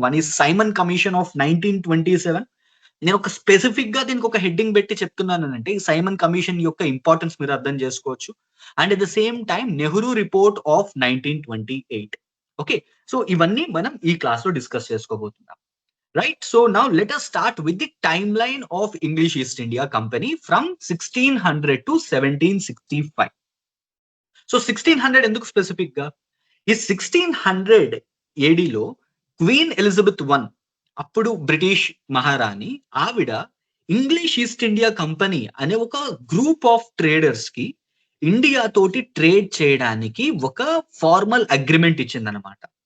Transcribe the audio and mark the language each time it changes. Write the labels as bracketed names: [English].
[English] One is Simon Commission of 1927. [Telugu] నేను ఒక specific గా దీనికి ఒక హెడ్డింగ్ పెట్టి చెప్తున్నానంటే ఈ సైమన్ కమిషన్ యొక్క ఇంపార్టెన్స్ మీరు అర్థం చేసుకోవచ్చు. [English] And at the same time Nehru report of 1928. [Telugu] Okay, so ఇవన్నీ మనం ఈ క్లాస్ లో డిస్కస్ చేసుకోబోతున్నాం. [English] Right, so now let us start with the timeline of English East India Company from 1600 to 1765. [Telugu] So 1600 ఎందుకు స్పెసిఫిక్ గా? ఈ 1600 ఏడీలో క్వీన్ ఎలిజబెత్ I, అప్పుడు British మహారాణి, ఆవిడ ఇంగ్లీష్ ఈస్ట్ ఇండియా కంపెనీ అనే ఒక గ్రూప్ ఆఫ్ ట్రేడర్స్ కి ఇండియా తోటి ట్రేడ్ చేయడానికి ఒక ఫార్మల్ అగ్రిమెంట్ ఇచ్చిందనమాట.